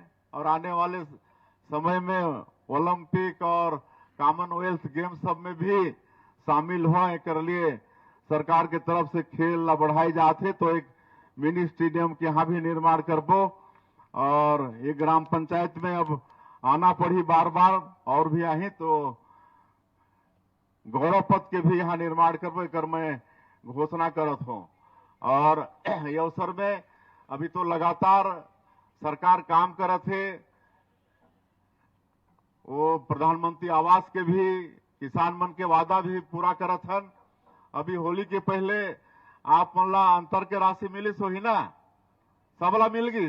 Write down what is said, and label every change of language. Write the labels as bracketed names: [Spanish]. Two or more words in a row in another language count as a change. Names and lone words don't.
[Chhattisgarhi] और आने वाले समय में ओलंपिक और कॉमनवेल्थ गेम सब में भी शामिल हो कर लिए सरकार के तरफ से खेल ला बढ़ाए जाते। तो एक मिनी स्टेडियम के यहाँ भी निर्माण करबो। और ये ग्राम पंचायत में अब आना पड़ी बार बार और भी आही तो गौरव पथ के भी यहाँ निर्माण करबो कर मैं घोषणा करत हूँ। और ये अवसर में अभी तो लगातार सरकार काम करत है। वो प्रधानमंत्री आवास के भी किसान मन के वादा भी पूरा करत हन। अभी होली के पहले आप मन ला अंतर के राशि मिलिस होही ना, सबला मिल गिस।